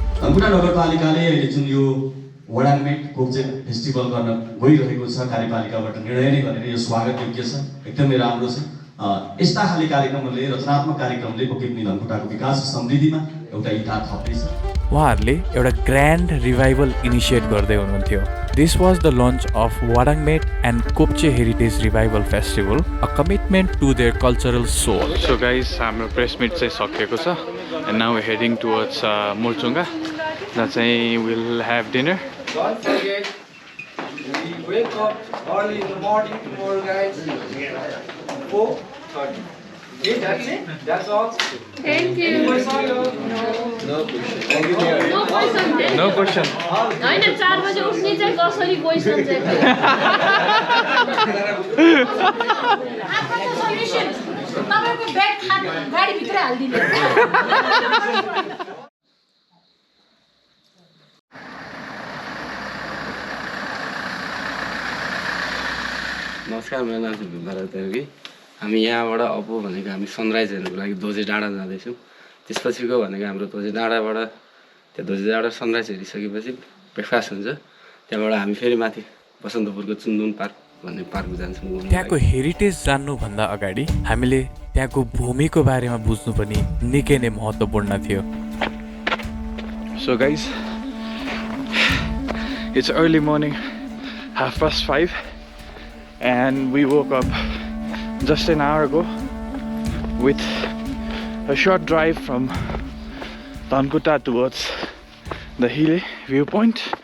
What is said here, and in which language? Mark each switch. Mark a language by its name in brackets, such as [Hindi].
[Nepali] धनकुटा नगरपालिकाले अहिले जुन यो वडाङमेट कोप्चे फेस्टिभल गर्न गइरहेको छ, कार्यपालिकाबाट निर्णय नै गरेर यो स्वागत योग्य छ, एकदमै राम्रो छ। यस्ता खाले कार्यक्रमहरूले, रचनात्मक कार्यक्रमले पक्कै पनि धनकुटाको विकास र समृद्धिमा एउटा इँटा थप्दैछ। उहाँहरूले एउटा ग्रान्ड रिभाइभल इनिसिएट गर्दै हुनुहुन्थ्यो। [English] This was the launch of Wadangmet and Kopche Heritage Revival Festival, a commitment to their cultural soul. So guys, [Nepali] हाम्रो press meet चाहिँ सकिएको छ [English] and now we're heading towards Murchunga. That's why we'll have dinner. Don't forget, we wake up early in the morning tomorrow, guys. 4:30. Okay, that's it. That's all. Thank you. No question. No question. [Nepali] होइन 4 बजे उठ्ने चाहिँ कसरी question चाहिँ आफ्नो solution तपाईको bag गाडी भित्र हाल्दिनु। नमस्कार, मेरो नाम चाहिँ भीमराज देउगी। हामी यहाँबाट अब भनेको हामी सनराइज हेर्नुको लागि धोजे डाँडा जाँदैछौँ। त्यसपछिको भनेको हाम्रो धोजे डाँडाबाट त्यो धोजे डाँडा सनराइज हेरिसकेपछि ब्रेकफास्ट हुन्छ। त्यहाँबाट हामी फेरि माथि बसन्तपुरको चुन्दुन पार्क भन्ने पार्क जान्छौँ। त्यहाँको हेरिटेज जान्नुभन्दा अगाडि हामीले त्यहाँको भूमिको बारेमा बुझ्नु पनि निकै नै महत्त्वपूर्ण थियो। [English] So guys, it's early morning, 5:30, and we woke up just an hour ago with a short drive from Dhankuta towards the hill viewpoint.